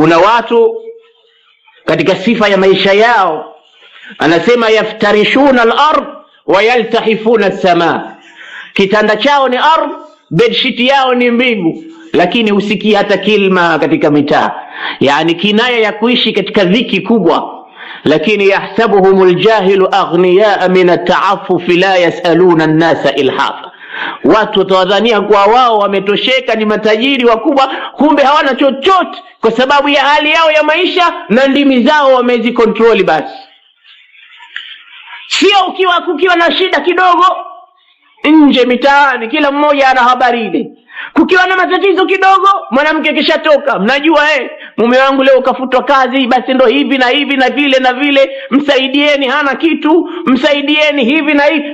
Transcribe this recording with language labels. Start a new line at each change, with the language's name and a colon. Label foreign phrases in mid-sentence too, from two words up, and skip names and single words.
Swahili: Kuna watu katika sifa ya maisha yao anasema
Arabic: يفترشون الأرض ويلتحفون السماء,
Swahili: kitanda chao ni ardhi, bedsheet yao ni mbingu, lakini usikii hata kilma katika mitaa, yani kinaya ya kuishi katika dhiki kubwa. Lakini
Arabic: يحسبهم الجاهل أغنياء من التعفف لا يسألون الناس إلحافا,
Swahili: watu watawadhania kwa wao wametosheka, ni matajiri wakubwa, kumbe hawana chochote kwa sababu ya hali yao ya maisha na ndimi zao wamezikontroli. Basi sio kukiwa na shida kidogo nje mitaani kila mmoja ana habari ile, kukiwa na matatizo kidogo mwanamke kishatoka, mnajua mume wangu leo kafutwa kazi, basi ndo hivi na hivi na vile na vile, msaidieni, hana kitu, msaidieni hivi na hivi.